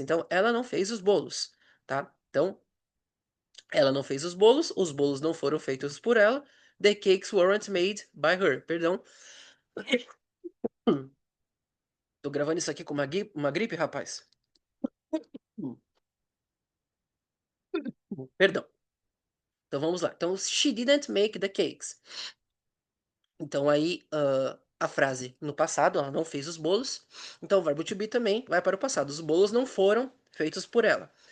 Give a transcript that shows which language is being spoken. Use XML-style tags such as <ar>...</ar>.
<pt>Então ela não fez os bolos, tá? Então ela não fez os bolos não foram feitos por ela.</pt> <en>The cakes weren't made by her.</en> <pt>Perdão. Tô gravando isso aqui com uma gripe, rapaz. Perdão. Então vamos lá.</pt> <en>Então, she didn't make the cakes.</en> <pt>Então aí a frase no passado, ela não fez os bolos. Então o verbo to be também vai para o passado. Os bolos não foram feitos por ela.</pt>